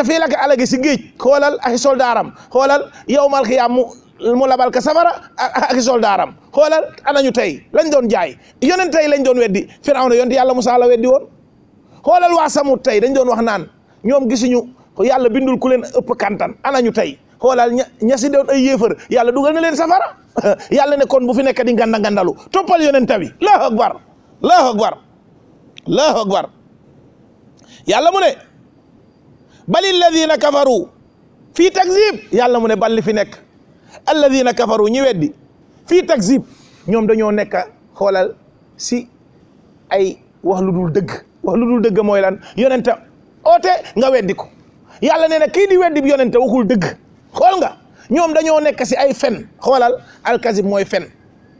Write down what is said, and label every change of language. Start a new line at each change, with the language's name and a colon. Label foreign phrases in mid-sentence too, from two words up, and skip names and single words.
Wolof: fii la ko alagi si géej xoolal ak soldaaram xoolal
Arabic: يوم القيام
Wolof: mu labal ka safara ak soldaaram xoolal anañu tey lañ doon jaay yonent tey lañ doon weddi Firawna yonent yàlla Musaa la weddi woon xoolal waa Samud tey dañ doon wax naan ñoom gisuñu yàlla bindul ku leen ëpp kantan anañu tey xoolal ña si doon ay yéefar yàlla dugal na leen safara yàlla ne kon bu fi nekk di gandalu toppal yonent bi
Arabic: الله أكبر الله أكبر الله
Wolof: akbar yàlla mu ne
Arabic: بل الذين كفروا في تكذيب
Wolof: yàlla mu ne bal li fi nekk
Arabic: الذين كفروا
Wolof: ñi weddi
Arabic: في تكذيب
Wolof: ñoom dañoo nekk xoolal si ay wax lu dul dëgg mooy lan yonente oote nga weddi ko yàlla nee na kii di weddi bi yonente waxul dëgg xool nga ñoom dañoo nekk si ay fen xoolal alkazib mooy fen